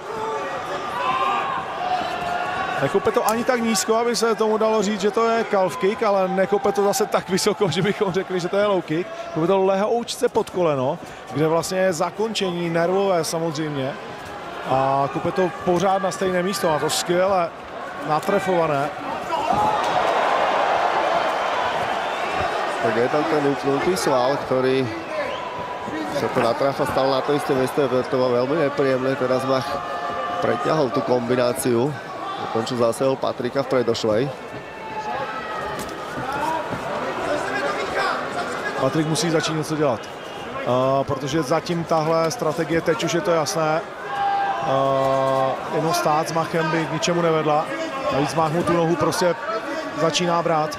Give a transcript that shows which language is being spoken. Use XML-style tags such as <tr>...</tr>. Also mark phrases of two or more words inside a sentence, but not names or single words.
<cs>Nekope to ani tak nízko, aby se tomu dalo říct, že to je</cs> <en>calf kick,</en> <cs>ale nekope to zase tak vysoko, že bychom řekli, že to je</cs> <en>low kick.</en> <cs>Kope to lehoučce pod koleno, kde vlastně je zakončení nervové samozřejmě. A kope to pořád na stejné místo, a to skvěle natrefované.</cs> <sk>Tak je tam ten upnutý sval, ktorý sa to natráfa stále na to isté miesto, to bolo veľmi nepríjemné. Teraz Mach preťahol tú kombináciu, dokončil zásahol Patrika v predošlej.</sk> <cs>Patrik musí začít něco dělat, protože zatím tahle strategie, teď už je to jasné, jenom stát s Machem by k ničemu nevedla. Navíc Mach mu tu nohu prostě začíná brát.</cs>